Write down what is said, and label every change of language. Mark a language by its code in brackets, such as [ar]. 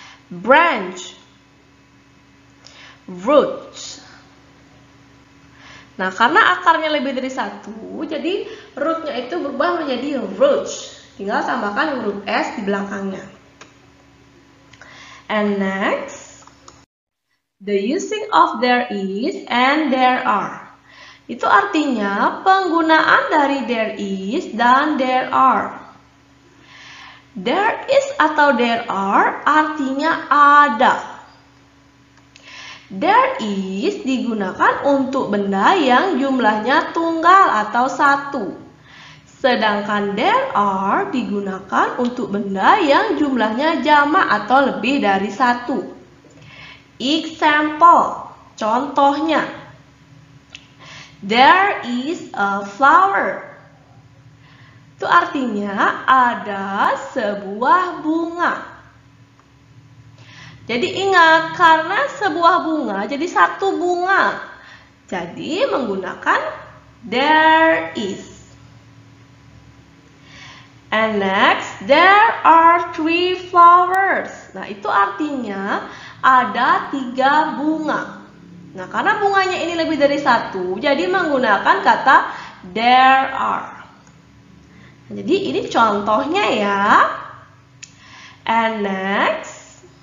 [en] Branch. Roots. [id] Nah, karena akarnya lebih dari 1, jadi rootnya itu berubah menjadi roots. Tinggal tambahkan huruf S di belakangnya. [en] And next, the using of there is and there are. [id] Itu artinya penggunaan dari there is dan there are. There is atau there are artinya ada. There is digunakan untuk benda yang jumlahnya tunggal atau satu. Sedangkan there are digunakan untuk benda yang jumlahnya jamak atau lebih dari satu. [en] Example, [id] contohnya. [en] There is a flower. [id] Itu artinya ada sebuah bunga. Jadi ingat, karena sebuah bunga jadi satu bunga. Jadi menggunakan there is. [en] And next, there are 3 flowers. [id] Nah, itu artinya ada 3 bunga. Nah, karena bunganya ini lebih dari satu, jadi menggunakan kata there are. Nah, jadi ini contohnya ya. [en] And next.